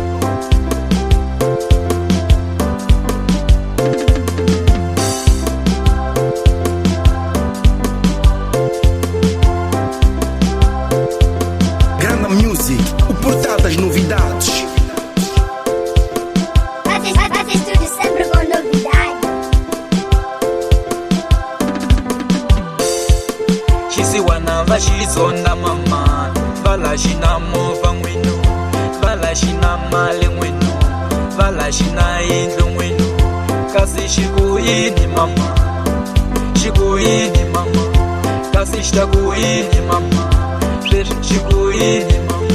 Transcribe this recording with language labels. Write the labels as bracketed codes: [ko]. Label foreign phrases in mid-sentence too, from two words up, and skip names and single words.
[pt] Grande Music, o portal das novidades. Faz estúdio sempre com novidade. [ts] Xisiwana va xizonda mama, vala xina movha n'winu, vala xina mali n'winu, vala xina yindlu n'winu. Kasi xikuyini mama, xikuyini mama, kasi xita kuyini mama, sweswi xikuyini mama.